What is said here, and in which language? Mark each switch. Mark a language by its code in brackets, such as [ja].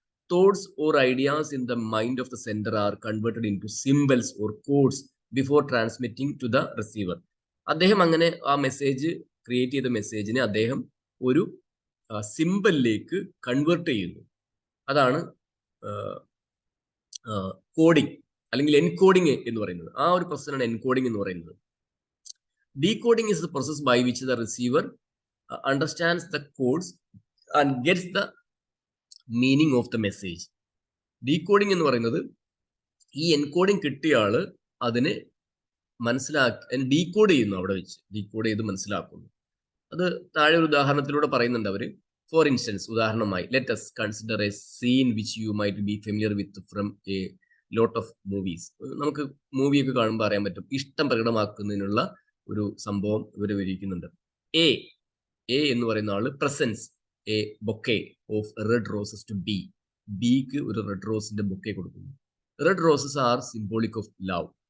[en] Thoughts or ideas in the mind of the sender are converted into symbols or codes before transmitting to the receiver. [ml] അദ്ദേഹം അങ്ങനെ ആ message create ചെയ്ത മെസ്സേജിനെ അദ്ദേഹം ഒരു സിംബലിലേക്ക് convert ചെയ്യുന്നു. അതാണ് കോഡിംഗ് അല്ലെങ്കിൽ എൻകോഡിംഗ് എന്ന് പറയുന്നത്. ആ ഒരു പ്രോസസ്സാണ് എൻകോഡിംഗ് എന്ന് പറയുന്നത്. [en] Decoding is the process by which the receiver understands the codes and gets the meaning of the message. [ml] Decoding എന്ന് പറയുന്നത് ഈ എൻകോഡിംഗ് കിട്ടിയ ആള് അതിനെ മനസ്സിലാക്കി ഡീകോഡ് ചെയ്യുന്നു, അവിടെ വെച്ച് ഡീകോഡ് ചെയ്ത് മനസ്സിലാക്കുന്നു. അത് താഴെ ഒരു ഉദാഹരണത്തിലൂടെ പറയുന്നുണ്ട് അവര്. [en] For instance, ഉദാഹരണമായി, let us consider a scene which you might be familiar with from a lot of movies. [ml] നമുക്ക് മൂവിയൊക്കെ കാണുമ്പോൾ അറിയാൻ പറ്റും, ഇഷ്ടം പ്രകടമാക്കുന്നതിനുള്ള ഒരു സംഭവം ഇവർ വിവരിക്കുന്നുണ്ട്. എ എന്ന് പറയുന്ന ആള് [en] Presents a bouquet of red roses to B. [ml] ബിക്ക് ഒരു റെഡ് റോസിന്റെ ബൊക്കെ കൊടുക്കുന്നു. [en] Red roses are symbolic of love.